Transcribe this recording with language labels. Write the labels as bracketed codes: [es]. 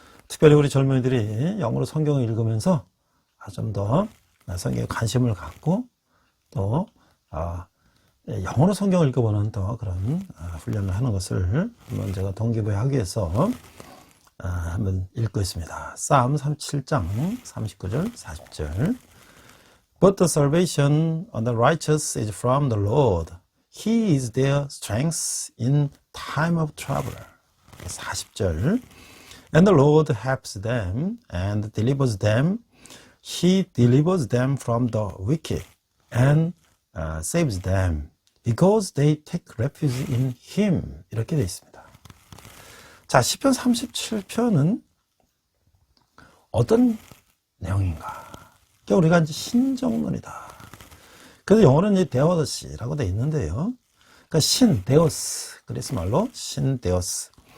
[ko] 특별히 우리 젊은이들이 영어로 성경을 읽으면서 좀 더 성경에 관심을 갖고 또 영어로 성경을 읽어보는 또 그런 훈련을 하는 것을 한번 제가 동기부여하기 위해서 한번 읽고 있습니다. [en] Psalm [ko] 37장 39절 40절 [en] But the salvation of the righteous is from the Lord. He is their strength in time of trouble. 40절 And the Lord helps them and delivers them. He delivers them from the wicked and saves them because they take refuge in Him. [ko] 이렇게 되어 있습니다. 자, 시편 37편은 어떤 내용인가? 그러니까 우리가 이제 신정론이다. 그래서 영어로는 이제 데오더시라고 되어 있는데요. 그러니까 신, 데오스. 그리스 말로 신, 데오스.